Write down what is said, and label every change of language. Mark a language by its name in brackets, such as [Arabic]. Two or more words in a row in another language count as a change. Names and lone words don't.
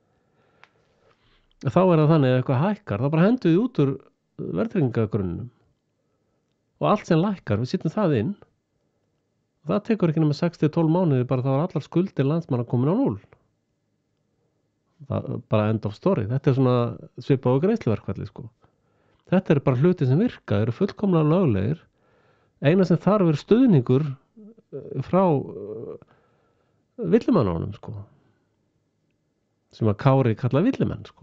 [Icelandic] Þá er það þannig að eitthvað hækkar, þá bara hendum við út úr verðtryggingagrunnum. Og allt sem lækkar, við setjum það inn. Og það tekur ekki nema 6-12 mánuði, bara þá er allar skuldir landsmanna komin á 0. Bara [English] end of story. [Icelandic] Þetta er svona svipað á greiðsluverkfalli, sko. Þetta er bara hluti sem virka, eru fullkomlega löglegir. Eina sem þarf er stuðningur frá villimannunum, sko. Sem að Kári kalla villimenn, sko.